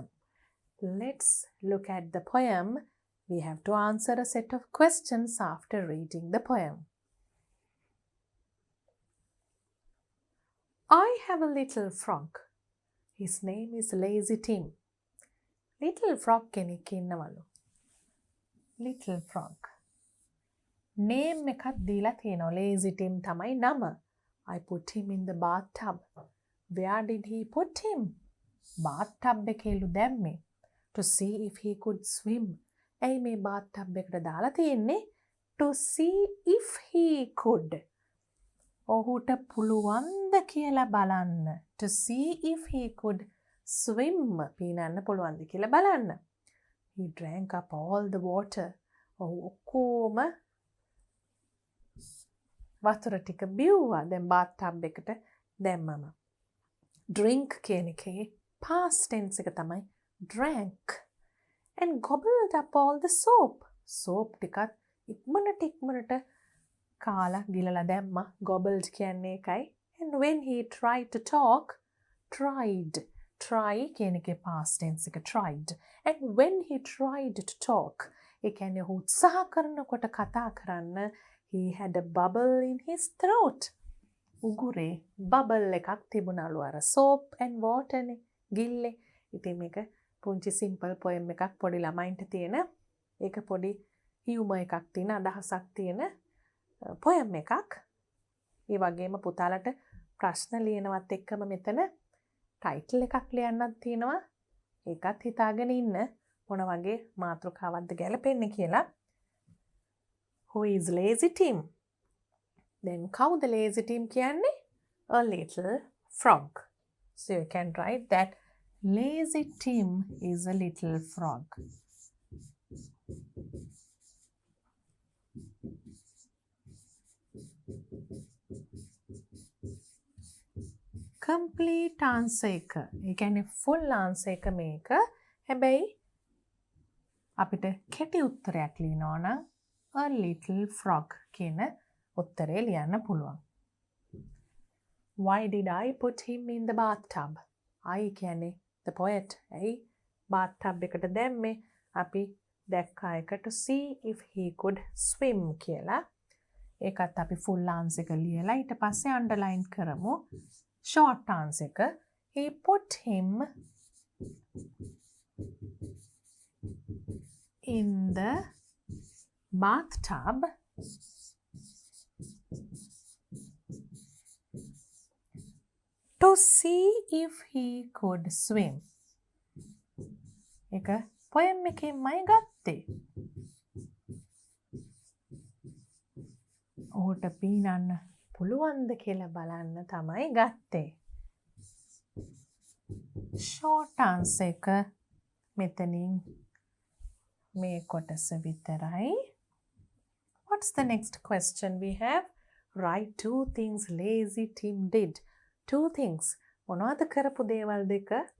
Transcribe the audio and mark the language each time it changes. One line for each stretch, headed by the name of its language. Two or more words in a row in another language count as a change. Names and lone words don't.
English: Let's look at the poem. We have to answer a set of questions after reading the poem. I have a little frog. His name is Lazy Tim. Little frog
Sinhala: කෙනෙක් ඉන්නවලු.
English: Little frog.
Sinhala: Name එකක් දීලා තියෙනවා. Lazy Tim තමයි නම.
English: I put him in the bathtub. Where did he put him?
Sinhala: Bathtub එකේලු දැම්මේ.
English: To see if he could swim.
Sinhala: ඇයි මේ bathtub එකට දාලා තියෙන්නේ?
English: To see if he could.
Sinhala: ඔහුට පුළුවන්ද කියලා බලන්න.
English: To see if he could swim.
Sinhala: පීනන්න පුළුවන්ද කියලා බලන්න.
English: He drank up all the water.
Sinhala: ඔහු ඔක්කොම වතුර ටික බිව්වා. දැන් bathtub එකට දැම්මම. Drink කියන එකේ
English: past tense
Sinhala: එක තමයි drank.
English: And gobbled up all the soap.
Sinhala: Soap ටිකත් ඉක්මනට කාලා ගිලලා දැම්මා. Gobbled කියන්නේ ඒකයි.
English: And when he tried to talk, tried. Try
Sinhala: කියන එකේ
English: past tense එක tried. And when he tried to talk,
Sinhala: ඒ කියන්නේ ඔහු උත්සාහ කරනකොට කතා කරන්න,
English: he had a bubble in his throat.
Sinhala: උගුරේ bubble එකක් තිබුණලු අර
English: soap and water
Sinhala: නේ ගිල්ලේ. ඉතින් මේක පුංචි
English: simple poem
Sinhala: එකක් පොඩි ළමයින්ට තියෙන ඒක පොඩි humor එකක් තියෙන අදහසක් තියෙන poem එකක්. ඒ වගේම පුතාලට ප්‍රශ්න ලියනවත් එක්කම මෙතන title එකක් ලියන්නත් තියෙනවා. ඒකත් හිතාගෙන ඉන්න මොන වගේ මාතෘකාවක්ද ගැලපෙන්නේ කියලා.
English: Who is Lazy Tim? Then
Sinhala: කවුද Lazy Tim කියන්නේ?
English: A little frog. So you can write that Lazy Tim is a little frog. Complete answer එක.
Sinhala: ඒ කියන්නේ
English: full answer
Sinhala: එක මේක. හැබැයි අපිට කෙටි උත්තරයක් ලියනවා නම්
English: a little frog
Sinhala: කියන උත්තරේ ලියන්න පුළුවන්.
English: Why did I put him in the bathtub? I කියන්නේ the poet.
Sinhala: ඇයි bathtub එකට දැම්මේ? අපි දැක්කා එක
English: to see if he could swim
Sinhala: කියලා. ඒකත් අපි
English: full answer
Sinhala: එක ලියලා ඊට පස්සේ underline කරමු.
English: Short answer එක he put him in the bathtub to see if he could swim.
Sinhala: එක poem එකෙන්මයි ගත්තේ. ඔහුට පීනන්න පුළුවන්ද කියලා බලන්න තමයි ගත්තේ.
English: Short answer
Sinhala: එක මෙතනින් මේ කොටස විතරයි.
English: What's the next question we have? Write 2 things lazy Tim did. 2 things.
Sinhala: මොනවද කරපු දේවල් දෙක?